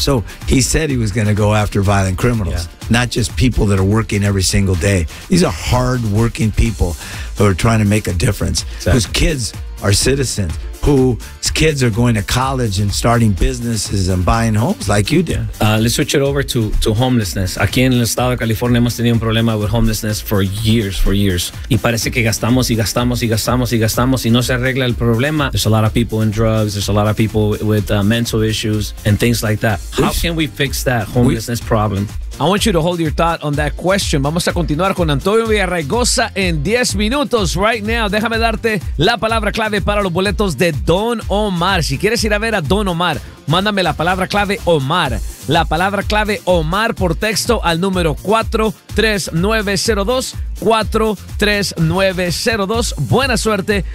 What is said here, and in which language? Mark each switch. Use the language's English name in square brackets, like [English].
[English] So he said he was going to go after violent criminals, not just people that are working every single day. These are hard-working people who are trying to make a difference, whose kids are citizens, whose kids are going to college and starting businesses and buying homes like you did. Let's switch it over to homelessness. [Spanish] Aquí en el estado de California hemos tenido un problema [English] with homelessness for years. [Spanish] Y parece que gastamos y gastamos y gastamos y gastamos y no se arregla el problema. [English] There's a lot of people in drugs. There's a lot of people with mental issues and things like that. How can we fix that homelessness problem? I want you to hold your thought on that question. [Spanish] Vamos a continuar con Antonio Villarraigosa en 10 minutos [English] right now. [Spanish] Déjame darte la palabra clave para los boletos de Don Omar. Si quieres ir a ver a Don Omar, mándame la palabra clave Omar. La palabra clave Omar por texto al número 43902. 43902. Buena suerte.